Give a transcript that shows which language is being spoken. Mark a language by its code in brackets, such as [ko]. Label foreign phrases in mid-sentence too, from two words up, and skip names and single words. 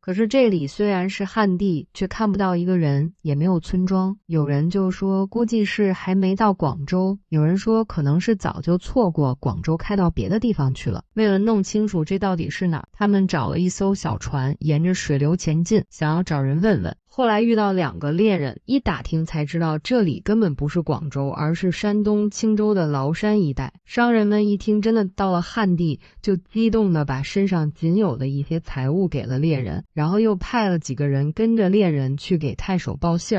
[zh] 可是這裡雖然是漢地，卻看不到一個人，也沒有村莊。有人就說估計是還沒到廣州，有人說可能是早就錯過廣州，開到別的地方去了。為了弄清楚這到底是哪兒，他們找了一艘小船，沿着水流前進，想要找人問問。後來遇到2個獵人，一打聽才知道這裡根本不是廣州，而是山東青州的嶗山一帶。商人們一聽真的到了漢地，就激動地把身上僅有的一些財物給了獵人，然後又派了幾個人跟着獵人去給太守報信兒。